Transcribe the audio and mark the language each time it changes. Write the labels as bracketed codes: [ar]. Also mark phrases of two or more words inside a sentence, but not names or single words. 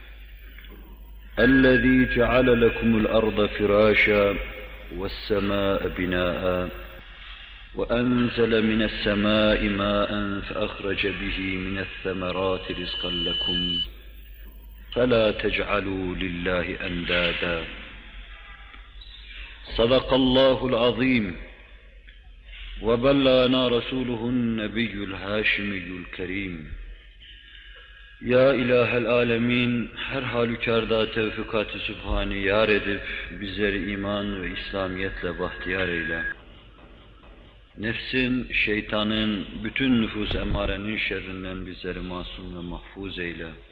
[ar] الذي جعل لكم الأرض فراشا والسماء بناء وأنزل من السماء ماء فأخرج به من الثمرات رزقا لكم فلا تجعلوا لله أندادا. صدق الله العظيم وبلغنا رسوله النبي الهاشمي الكريم. يا إله العالمين, [tr] her halükarda tevfikat-ı sübhani yar edip bizleri iman ve İslamiyetle bahtiyar eyle. Nefsin, şeytanın, bütün nüfus emmarenin şerrinden bizleri masum ve mahfuz eyle.